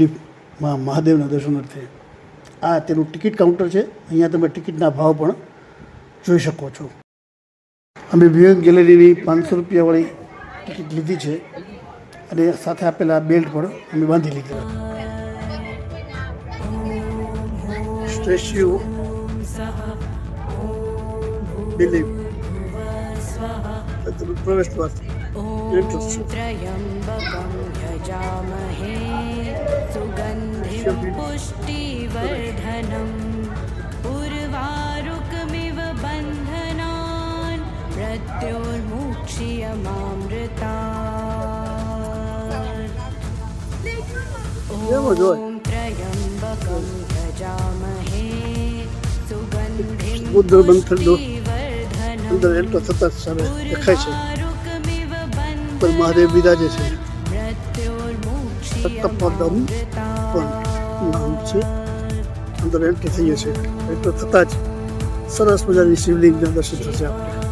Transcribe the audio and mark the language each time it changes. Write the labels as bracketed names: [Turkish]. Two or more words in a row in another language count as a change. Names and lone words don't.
[Gujarati] બિલીફમાં મહાદેવના દર્શનાર્થે આ તેનું ટિકિટ કાઉન્ટર છે અહીંયા તમે ટિકિટના ભાવ પણ જોઈ શકો છો અમે [English] viewing galleryની [Gujarati] 500 રૂપિયાવાળી ટિકિટ લીધી છે અને સાથે આપેલા બેલ્ટ પણ અમે બાંધી લીધા સ્ટેચ્યુ બિલીફ પ્રવેશ દ્વાર [Sanskrit] त्र्यम्बकं यजामहे सुगन्धिं पुष्टिवर्धनम् उर्वारुकमिव बन्धनान् मृत्योर्मुक्ष्यमामृतात् ॐ त्र्यम्बकं यजामहे सुगन्धिं बुद्ध बंधन पुष्टिवर्धनम् [Gujarati] અંદર એન્ટર થતા સામે દેખાય છે પર મહાદેવ બિરાજે છે સપ્તપદમ પણ નામ છે અંદર એન્ટર થઈએ છીએ એન્ટર થતાં જ સરસ મજાની શિવલિંગના દર્શન થશે આપણે